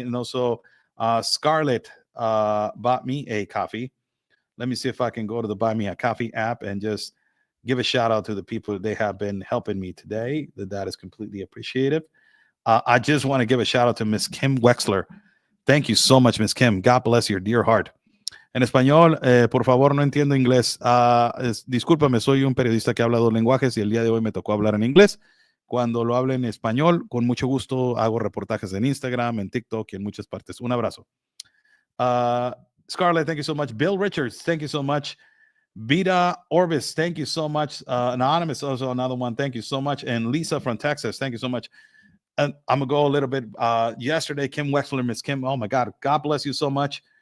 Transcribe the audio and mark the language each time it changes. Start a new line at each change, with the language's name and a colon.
English: And also Scarlett bought me a coffee. Let me see if I can go to the Buy Me a Coffee app and just give a shout out to the people that they have been helping me today. That is completely appreciative. I just want to give a shout out to Miss Kim Wexler. Thank you so much, Miss Kim. God bless your dear heart.
Spanish: En español, por favor, no entiendo inglés. Discúlpame, soy un periodista que habla dos lenguajes y el día de hoy me tocó hablar en inglés. Cuando lo hable en español, con mucho gusto hago reportajes en Instagram, en TikTok y en muchas partes. Un abrazo.
English: Scarlett, thank you so much. Bill Richards, thank you so much. Vida Orbis, thank you so much. Anonymous, also another one, thank you so much. And Lisa from Texas, thank you so much. And I'm going to go a little bit. Yesterday, Kim Wexler, Miss Kim, oh my God, God bless you so much.